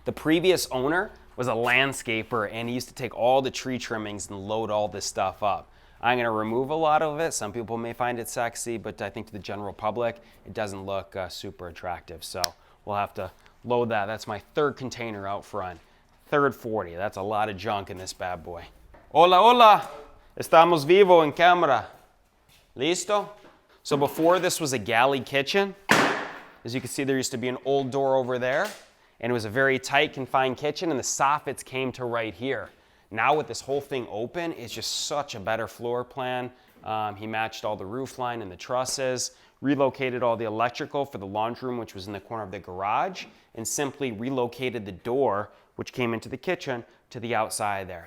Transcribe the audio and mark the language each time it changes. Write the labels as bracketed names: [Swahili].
[English] The previous owner was a landscaper, and he used to take all the tree trimmings and load all this stuff up. I'm gonna remove a lot of it. Some people may find it sexy, but I think to the general public, it doesn't look super attractive. So we'll have to load that. That's my third container out front. Third 40, that's a lot of junk in this bad boy. [Spanish] Hola, hola, estamos vivo en cámara. Listo? [English] So before this was a galley kitchen. As you can see, there used to be an old door over there, and it was a very tight, confined kitchen, and the soffits came to right here. Now with this whole thing open, it's just such a better floor plan. He matched all the roof line and the trusses, relocated all the electrical for the laundry room, which was in the corner of the garage, and simply relocated the door, which came into the kitchen, to the outside there.